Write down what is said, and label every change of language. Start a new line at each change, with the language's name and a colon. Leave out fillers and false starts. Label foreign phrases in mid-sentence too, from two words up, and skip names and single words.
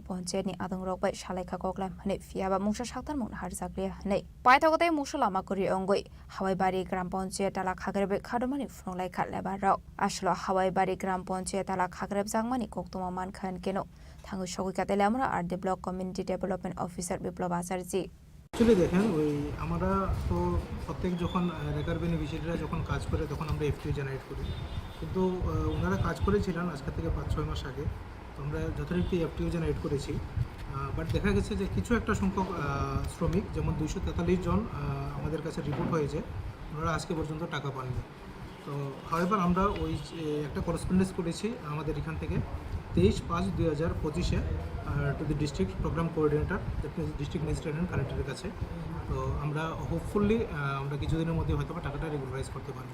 Kok Borok: ponche ni adong rokbai shalaika koklam hanai fiaba mungsha shaktan mun harzakriya hanai paithagote mushalama kori ongoi hawai bari gram ponche tala khagrebe khadomani funglai khatleba rok ashlo hawai bari gram ponche tala khagreb jangmani koktuma man khan keno thangu shogui katele amra
English: RD Block Community Development Officer
Kok Borok: Biplab Azarji
Bangla: চলে দেখেন ওই আমরা তো প্রত্যেক যখন রেকার বেনিফিশিয়ারিরা যখন কাজ করে তখন আমরা
English: FTO generate
Bangla: করি কিন্তু ওনারা কাজ করেছিলেন আজকে থেকে 5-6 মাস আগে তো আমরা যথারীতি
English: FTO generate
Bangla: করেছি বাট দেখা গেছে যে কিছু একটা সংখ্যক শ্রমিক যেমন 243 জন আমাদের কাছে রিপোর্ট হয়েছে ওনারা আজকে পর্যন্ত টাকা পাননি তো হাওয়েভার আমরা ওই একটা করেসপন্ডেন্স করেছি আমাদের এখান থেকে 23/5/2025
English: to the District Programme Coordinator District Magistrate and Collector
Bangla: কাছে তো আমরা হোপফুলি আমরা কিছুদিনের মধ্যে হয়তো টাকাটা রেগুলারাইজ করতে পারব